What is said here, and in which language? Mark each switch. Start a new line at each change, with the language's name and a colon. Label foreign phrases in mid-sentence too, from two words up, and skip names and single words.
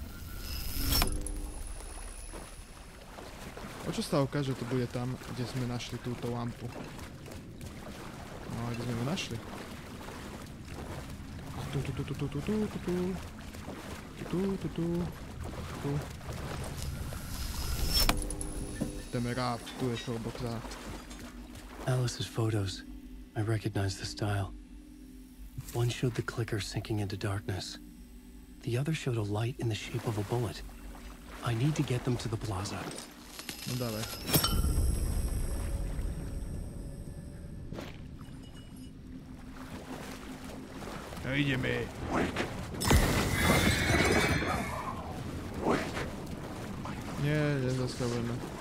Slovak: O čo stavka, že to bude tam, kde sme našli túto lampu? No, kde sme ju našli? Tu. Ideme rád, tu je šoubok za.
English: Alice's photos. I recognize the style. One showed the clicker sinking into darkness. The other showed a light in the shape of a bullet. I need to get them to the plaza.
Slovak: No dávaj. No ideme. Nie, nezastavujeme.